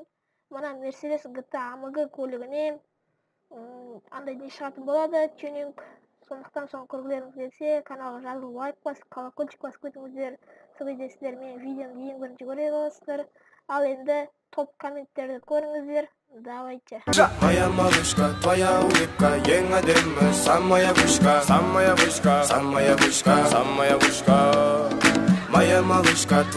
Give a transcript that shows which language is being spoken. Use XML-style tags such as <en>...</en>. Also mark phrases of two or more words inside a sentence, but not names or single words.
<kk>Мына Mercedes GTA AMG көлігіне андай не шығатын болады, тюнинг. Сондықтан соны көргілеріңіз келсе, каналға жазылып лайк басып, колокольчик басып кетіңіздер. Сол кезде сіздер менің видеомды ең бірінші көре аласыздар. Ал енді топ комменттерді көріңіздер.</kk> <ru>Давайте. Моя малышка, твоя улыбка,</ru> <kk>ең әдемі,</kk> <ru>самая вышка, самая вышка, самая вышка, самая вышка. Моя малышка.</ru>